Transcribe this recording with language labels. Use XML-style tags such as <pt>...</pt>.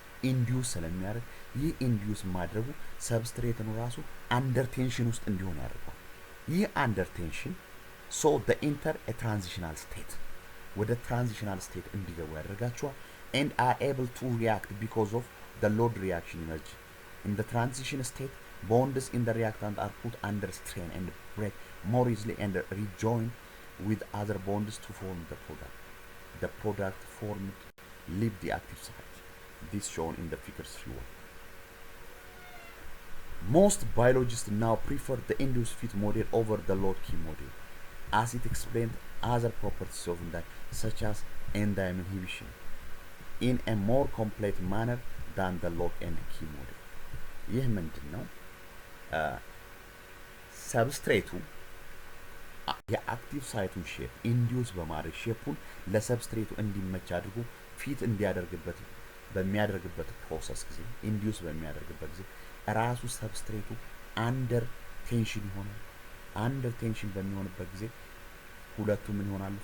<am>ኢንዲዩስ ስለሚያደርግ ይህ ኢንዲዩስ ማድረጉ ሰብስትሬትን ራሱ አንደር ቴንሽን ውስጥ እንዲሆን ያደርገዋል። ይህ አንደር ቴንሽን ሶ</am> <en>the enter a transitional state</en> <am>ወደ ትራንዚሽናል ስቴት እንዲገቡ ያደርጋቸዋል</am> <en>and are able to react because of the load reaction energy. In the transition state, bonds in the reactant are put under strain and break more easily and rejoin with other bonds to form the product. The product formed leave the active site. This shown in the figure 3. Most biologists now prefer the induced fit model over the load key model, as it explains other properties of enzyme such as enzyme inhibition in a more complete manner than the lock and key model.</en> <am>ይህ ምንድን ነው? ሰብስትሬቱ የአክቲቭ ሳይቱን ሼፕ ኢንዲዩስ በማድረግ ሼፑን ለሰብስትሬቱ እንዲመች አድርጎ ፊት እንዲያደርግበት በሚያደርግበት ፕሮሰስ ጊዜ ኢንዲዩስ በሚያደርግበት ጊዜ ራሱ ሰብስትሬቱ አንደር ቴንሽን ይሆናል። አንደር ቴንሽን በሚሆንበት ጊዜ ሁለቱ ምን ይሆናሉ?</am>